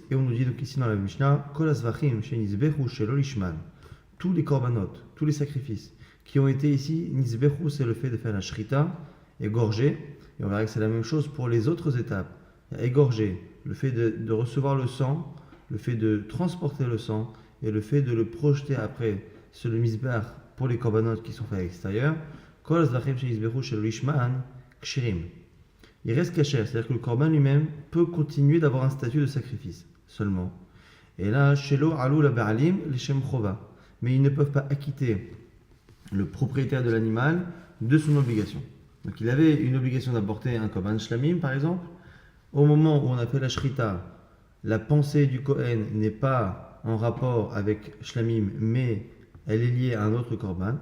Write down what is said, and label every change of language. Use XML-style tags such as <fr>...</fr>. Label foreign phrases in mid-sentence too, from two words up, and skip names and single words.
<fr>Et on nous dit donc ici dans la Mishnah,</fr> <he>כל זבחים, שנזבחו שלא לשמן,</he> <fr>tous les korbanot, tous les sacrifices qui ont été ici, Nizbechu, c'est le fait de faire la shrita, égorger, et on verra que c'est la même chose pour les autres étapes. Égorger, le fait de recevoir le sang, le fait de transporter le sang, et le fait de le projeter après sur le misbar pour les korbanot qui sont faits à l'extérieur.</fr> <he>כל זבחים שנזבחו שלא לשמן כשרים.</he> <fr>Il reste kasher, c'est-à-dire que le korban lui-même peut continuer d'avoir un statut de sacrifice seulement. Et là,</fr> <he>שלא עלו לבעלים לשם חובה.</he> <fr>Mais ils ne peuvent pas acquitter le propriétaire de l'animal de son obligation. Donc il avait une obligation d'apporter un</fr> <he>קרבן שלמים</he> <fr>par exemple. Au moment où on a fait la shrita, la pensée du Kohen n'est pas en rapport avec shlamim, mais elle est liée à un autre korban.</fr>